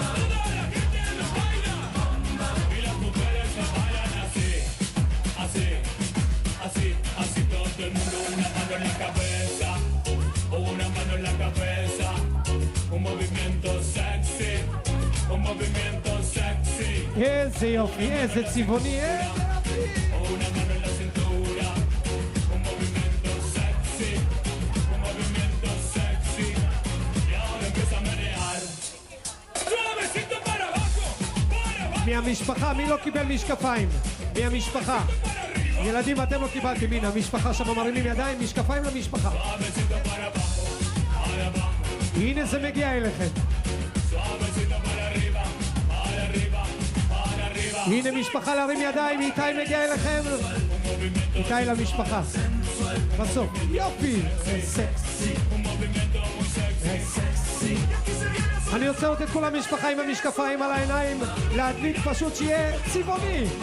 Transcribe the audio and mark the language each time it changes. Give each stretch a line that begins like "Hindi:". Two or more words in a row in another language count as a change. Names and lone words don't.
Spanish: Toda la gente lo baila, bomba. Y las mujeres lo bailan así, así, así, así. Todo el mundo una mano en la cabeza, una mano en la cabeza. Un movimiento sexy, un movimiento sexy.
Hebrew: איזה יופי, איזה צבעוני,
Spanish: Una mano en la cintura, un movimiento sexy, un movimiento sexy. Y ahora empieza a manejar, suavecito para abajo, para abajo,
Hebrew: מהמשפחה, מי לא קיבל משקפיים? מהמשפחה. ילדים, אתם לא קיבלתם, הנה, המשפחה שם מרימים ידיים, משקפיים למשפחה.
Spanish: suavecito para abajo, para abajo,
Hebrew: הנה זה מגיע אליכם.
Spanish: suavecito para arriba, para arriba, para arriba.
Hebrew: הנה משפחה להרים ידיים, איתי מגיע אליכם. איתי למשפחה. בסוף, יופי. סקסי. סקסי. אני רוצה לתת כל המשפחה עם המשקפיים על העיניים, להדליק פשוט שיהיה צבעוני.